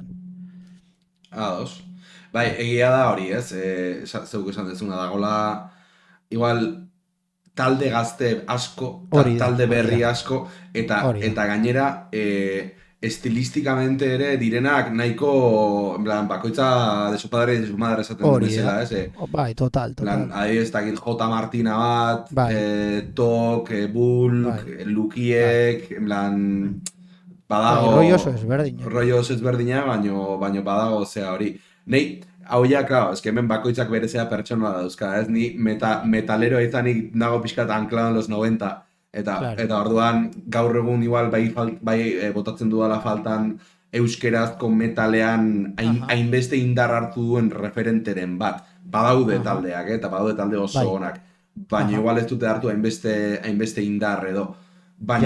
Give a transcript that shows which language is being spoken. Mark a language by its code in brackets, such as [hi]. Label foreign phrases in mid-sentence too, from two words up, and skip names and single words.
[eu] Ados. Bai, egia da hori, ez? Zeuk esan dezuna dagoela, igual talde gazte asko, talde berri asko, eta gainera estilistikamente ere direnak nahiko, [es] en plan, [eu] bakoitza [es] de su padre y de su madre [eu] esaten duen bezala, ez? Bai, total. Adibidez, dakit J. Martina bat, Tok, Bulk, Lukiek, [es] en plan, [eu] badago... Rollo oso ezberdina. Rollo oso ezberdina, baino badago zea hori. Nei, hau ja, claro, eske hemen bakoitzak berezea pertsona dauzka, ez? Ni metalero izanik nago pixkat [es] anklado en los 90, [eu] Claro. eta orduan gaur egun igual botatzen dudala faltan euskerazko metalean Aha, hainbeste indar hartu duen referenteren bat. Badaude aha, taldeak, eta badaude talde oso bai, onak, baina aha, igual ez dute hartu hainbeste indar edo. Baina